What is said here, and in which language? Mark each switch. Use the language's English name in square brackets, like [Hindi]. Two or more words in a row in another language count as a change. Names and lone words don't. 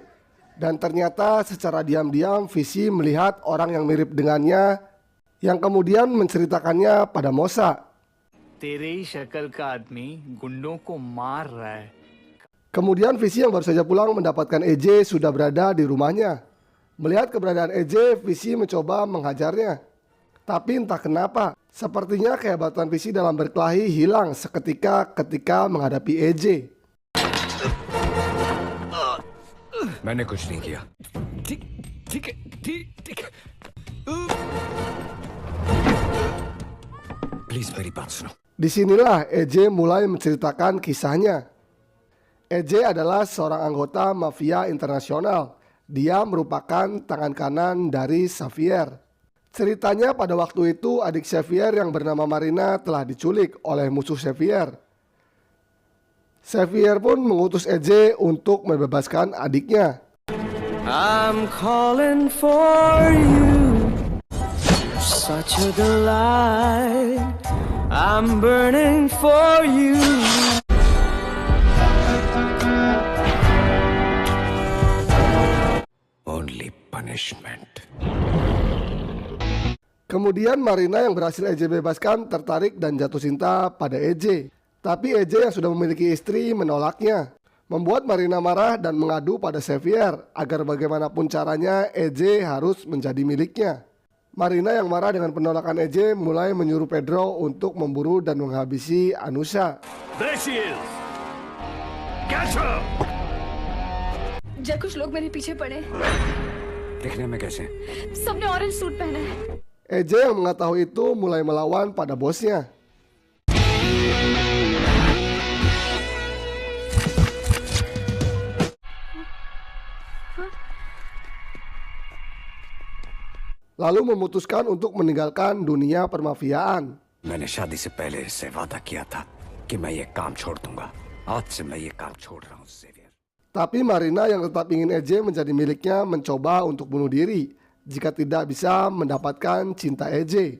[Indonesian] Dan ternyata secara diam-diam Visi melihat orang yang mirip dengannya yang kemudian menceritakannya pada Mosa. [Hindi] तेरी शक्ल का आदमी गुंडों को मार रहा है. [Indonesian] Kemudian Visi yang baru saja pulang mendapatkan AJ sudah berada di rumahnya. Melihat keberadaan AJ, Visi mencoba menghajarnya. Tapi entah kenapa, sepertinya kehebatan Visi dalam berkelahi hilang seketika ketika menghadapi AJ. [Hindi] मैंने कुछ नहीं किया. Please मेरी बात सुनो. [Indonesian] Disinilah AJ mulai menceritakan kisahnya. AJ adalah seorang anggota mafia internasional. Dia merupakan tangan kanan dari Xavier. Ceritanya pada waktu itu adik Xavier yang bernama Marina telah diculik oleh musuh Xavier. Xavier pun mengutus EJ untuk membebaskan adiknya. [English] I'm calling for you, such a delight. I'm burning for you. Only punishment. [Indonesian] Kemudian Marina yang berhasil EJ bebaskan tertarik dan jatuh cinta pada EJ. Tapi EJ yang sudah memiliki istri menolaknya, membuat Marina marah dan mengadu pada Xavier agar bagaimanapun caranya EJ harus menjadi miliknya. Marina yang marah dengan penolakan EJ mulai menyuruh Pedro untuk memburu dan menghabisi Anusha. [English] There she is. Catch her. [Hindi] जब कुछ लोग मेरे पीछे पड़े, दिखने में कैसे? सबने [English] orange suit [Hindi] पहना है। [Indonesian] EJ yang mengetahui itu mulai melawan pada bosnya. Lalu memutuskan untuk meninggalkan dunia permafiaan. [Hindi] मैंने शादी से पहले इससे वादा किया था कि मैं ये काम छोड़ दूंगा. आज से मैं ये काम छोड़ रहा हूँ, Xavier. [Indonesian] Tapi Marina yang tetap ingin EJ menjadi miliknya mencoba untuk bunuh diri jika tidak bisa mendapatkan cinta EJ.